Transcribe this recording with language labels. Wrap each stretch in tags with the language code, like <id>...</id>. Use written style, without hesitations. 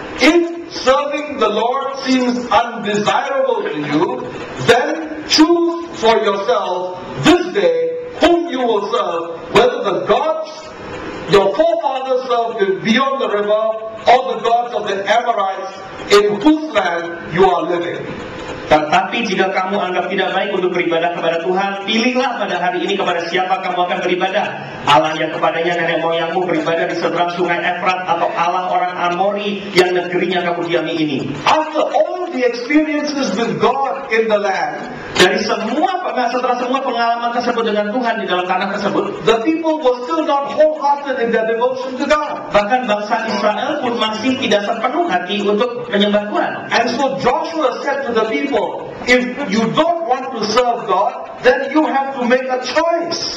<en>if serving the Lord seems undesirable to you, then choose for yourself this day whom you will serve, whether the gods your forefathers served beyond the river, or the gods of the Amorites in whose land you are living.</en> <id>Tetapi jika kamu anggap tidak baik untuk beribadah kepada Tuhan, pilihlah pada hari ini kepada siapa kamu akan beribadah. Allah yang kepadanya nenek moyangmu beribadah di seberang sungai Efrat, atau Allah orang Amori yang negerinya kamu diami ini.</id> <en>After all the experiences with God in the land,</en> <id>setelah semua pengalaman tersebut dengan Tuhan di dalam tanah tersebut,</id> <en>the people were still not wholehearted in their devotion to God.</en> <id>bahkan bangsa Israel pun masih tidak sepenuh hati untuk menyembah Tuhan.</id> <en>And so Joshua said to the people, if you don't want to serve God, then you have to make a choice.</en>